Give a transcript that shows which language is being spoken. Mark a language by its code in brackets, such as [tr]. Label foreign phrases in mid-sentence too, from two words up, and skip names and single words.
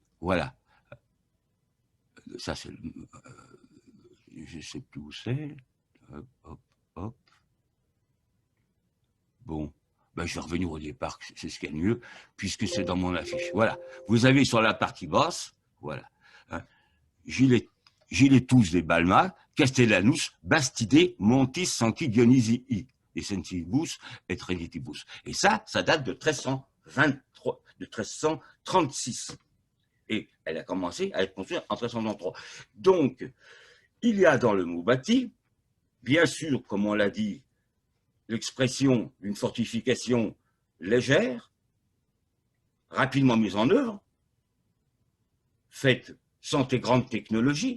[fr] Voilà. Ça, c'est. Je ne sais plus où c'est. Hop, hop, hop. Bon. Ben, je vais revenir au départ, c'est ce qu'il y a de mieux, puisque c'est dans mon affiche. Voilà. Vous avez sur la partie basse, voilà. Hein, [la] Giletus de Balma, Castellanus, Bastide, Montis, Sancti Dionisii, Essentibus et Trinitibus. [fr] Et ça date de 1336. Et elle a commencé à être construite en 1393. Donc, il y a dans le mot bâti, bien sûr, comme on l'a dit, l'expression d'une fortification légère, rapidement mise en œuvre, faite sans tes grandes technologies.